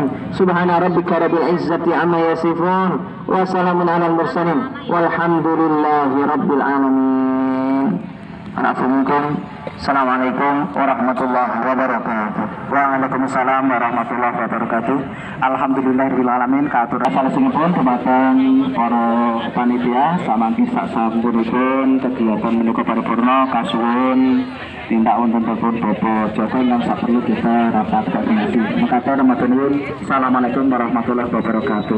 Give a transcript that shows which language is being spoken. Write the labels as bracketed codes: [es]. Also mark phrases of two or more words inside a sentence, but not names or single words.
[ar] سبحان ربك رب العزة عما يصفون وسلام على المرسلين والحمد لله رب العالمين. السلام عليكم ورحمة الله وبركاته. وعليكم السلام ورحمة الله وبركاته. الحمد لله رب العالمين. [jv] Katur salesipun dumateng para panitia samangke sak sampunipun kegiatan menika paripurna kasuwun tindak wonten pun Bapak Joko yang saperlu kita [id] rapat koordinasi. [jv] Mekaten nuwun. [ar] السلام عليكم ورحمة الله وبركاته.